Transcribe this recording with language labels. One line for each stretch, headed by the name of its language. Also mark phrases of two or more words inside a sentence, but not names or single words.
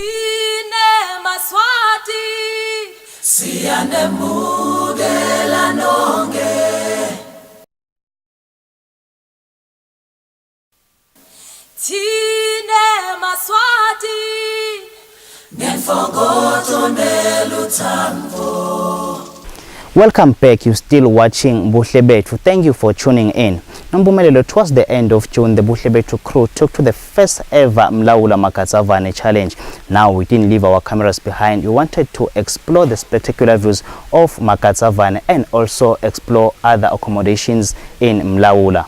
Swati: Maswati siyanemukela nonke Tine Maswati ngemfokoto neluthambo.
English: Welcome back. You're still watching Buhle Bethu. Thank you for tuning in. Nompumelelo, towards the end of June, the Buhle Bethu crew took to the first ever Mlawula Makhatsavane challenge. Now, we didn't leave our cameras behind. We wanted to explore the spectacular views of Makhatsavane and also explore other accommodations in Mlawula.